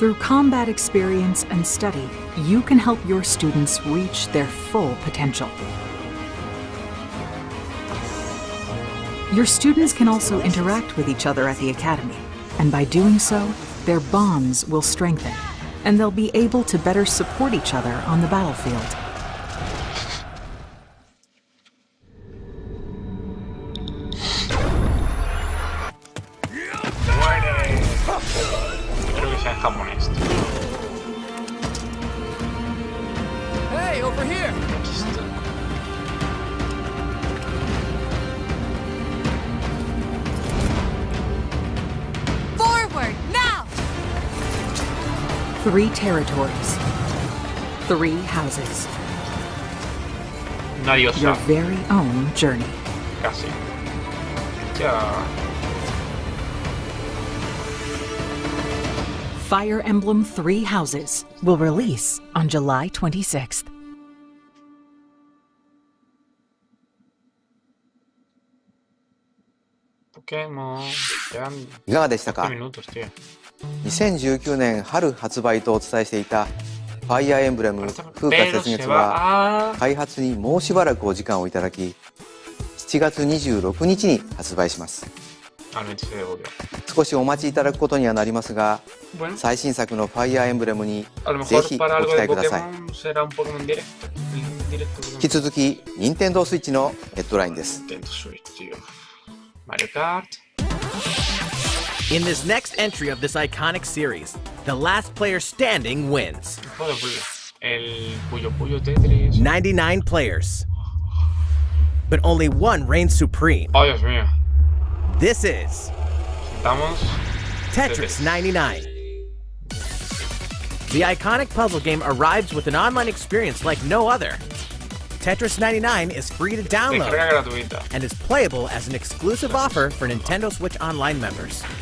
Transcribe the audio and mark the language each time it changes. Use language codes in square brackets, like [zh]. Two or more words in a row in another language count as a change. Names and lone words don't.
[en] Through combat experience and study, you can help your students reach their full potential. Your students can also interact with each other at the academy, and by doing so, their bonds will strengthen, and they'll be able to better support each other on the battlefield. [es] Creo que sea en japonés. [en] Hey, over here! Forward, now! 3 territories. 3 houses. [es] Una [en] Your [es] diosa. [en] very own journey. [es] Casi. Ya. [en] Fire Emblem 3 Houses will release on July 26th. [es] Pokémon. Quedan [ja] いかがでしたか [es] 10 minutos, tío. [ja] 2019 年春発売とお伝えしていたファイアーエンブレム風化 [es] Pero [ja] 雪月 [es] se [ja] は [es] va a... [ja] 開発にもうしばらくお時間をいただき7月26日に発売します。 [es] Al 26 de julio. [ja] 少しお待ちいただくことにはなりますが [es] Bueno, [ja] 最新作のファイアーエンブレムに [es] a lo [ja] ぜ [es] mejor [ja] ひご [es] para [ja] 期 [es] algo de [ja] 待ください。 [es] Pokémon será un Pokémon directo. Directo [ja] 引き続き任天堂スイッチのヘッドラインです。 [es] Nintendo Switch, tío. Mario Kart. [en] In this next entry of this iconic series, the last player standing wins. [es] Joder, pues, el Puyo Puyo Tetris. [en] 99 players. But only one reigns supreme. [es] Oh, Dios mío. [en] This is [es] Estamos... [en] Tetris 99. The iconic puzzle game arrives with an online experience like no other. Tetris 99 is free to [es] Descarga [en] download [es] gratuita. [en] and is playable as an exclusive offer for Nintendo Switch Online members.